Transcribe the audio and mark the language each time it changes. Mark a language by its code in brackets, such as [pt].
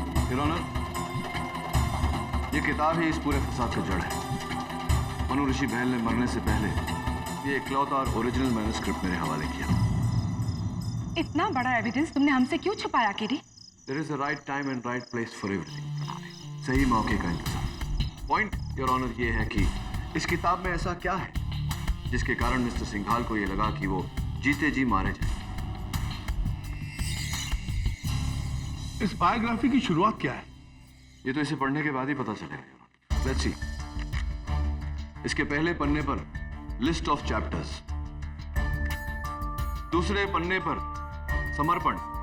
[hi] Your honour, ये किताब ही इस पूरे फसाद का जड़ है। मनु ऋषि बहल ने मरने से पहले ये इकलौता और ओरिजिनल मैन्युस्क्रिप्ट मेरे हवाले किया। इतना बड़ा एविडेंस तुमने हमसे क्यों छुपाया KD? [en] There is a right time and right place for everything. [hi] सही मौके का इंतजार। [en] point your honour [hi] ये है कि इस किताब में ऐसा क्या है जिसके कारण मिस्टर सिंघाल को ये लगा कि वो जीते जी मारे जाए। इस बायोग्राफी की शुरुआत क्या है? ये तो इसे पढ़ने के बाद ही पता चलेगा। [en] Let's see. [hi] इसके पहले पन्ने पर लिस्ट ऑफ चैप्टर्स, दूसरे पन्ने पर समर्पण।